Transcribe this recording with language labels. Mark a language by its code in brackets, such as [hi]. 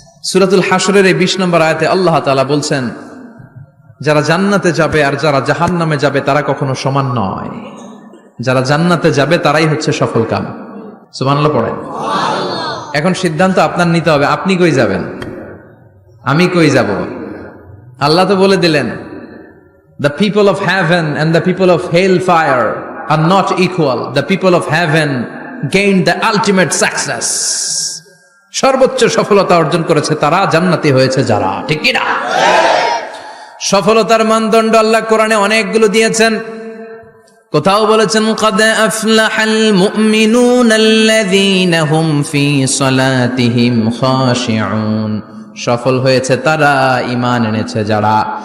[bn] সূরাতুল হাশরের এই 20 নম্বর আয়াতে আল্লাহ তাআলা বলছেন, যারা জান্নাতে যাবে আর যারা জাহান্নামে যাবে তারা কখনো সমান নয়। যারা জান্নাতে যাবে তারাই হচ্ছে সফল কাম। সুবহানাল্লাহ পড়েন। এখন সিদ্ধান্ত আপনার নিতে হবে, আপনি কই যাবেন, আমি কই যাব। আল্লাহ তো বলে দিলেন, [en] the people of heaven and the people of hellfire are not equal. The people of heaven gained the ultimate success. [bn] সর্বোচ্চ সফলতা অর্জন করেছে তারা, জান্নাতি হয়েছে যারা, ঠিক কি না? সফলতার মানদণ্ড আল্লাহ কোরআনে অনেকগুলো দিয়েছেন। কোথাও বলেছেন [ar] قد أفلح المؤمنون الذين هم في صلاتهم خاشعون, [bn] সফল হয়েছে তারা, ঈমান এনেছে যারা।